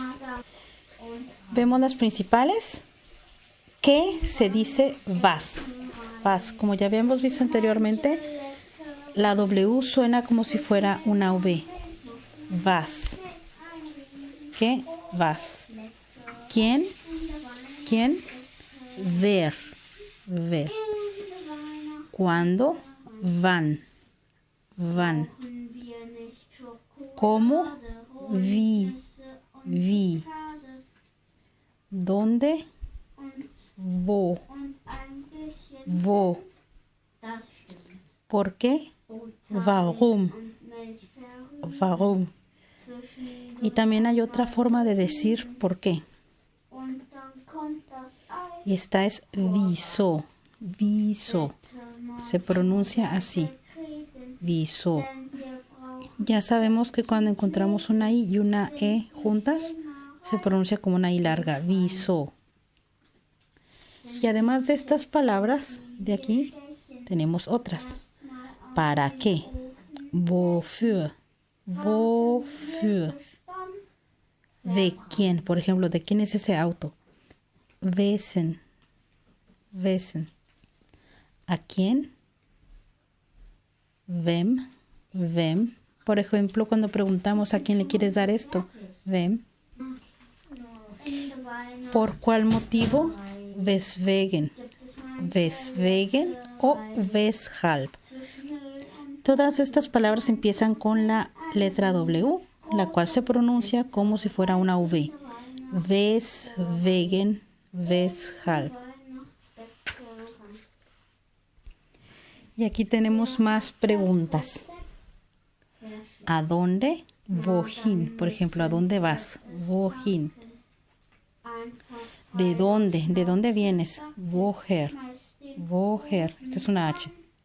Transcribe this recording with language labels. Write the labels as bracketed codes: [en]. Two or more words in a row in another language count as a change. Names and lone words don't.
[es] Vemos las principales. ¿Qué se dice was? [de] Was, [es] como ya habíamos visto anteriormente, la W suena como si fuera una V. [de] Was. ¿Qué? Was. [es] ¿Quién? ¿Quién? [de] Wer. Wer. ¿Cuándo? Wann. Wann. ¿Cómo? Wie. Wie. ¿Dónde? Wo. Wo. [es] ¿Por qué? [de] Warum. Warum. [es] Y también hay otra forma de decir por qué. Y esta es wieso. [de] Wieso. [es] Se pronuncia así. [de] Wieso. [es] Ya sabemos que cuando encontramos una I y una E juntas, se pronuncia como una I larga. [de] Wieso. [es] Y además de estas palabras de aquí, tenemos otras. ¿Para qué? [de] Wofür. Wofür. [es] ¿De quién? Por ejemplo, ¿de quién es ese auto? [de] Wessen. Wessen. [es] ¿A quién? [de] Wem. Wem. [es] Por ejemplo, cuando preguntamos ¿a quién le quieres dar esto? Wem. ¿Por cuál motivo? [de] Weswegen. Weswegen o weshalb. [es] Todas estas palabras empiezan con la letra W, la cual se pronuncia como si fuera una V. [de] Weswegen, weshalb. [es] Y aquí tenemos más preguntas. ¿A dónde? Wohin. Por ejemplo, ¿a dónde vas? Wohin. ¿De dónde? ¿De dónde vienes? [de] Woher. Woher. [es] Esta es una H.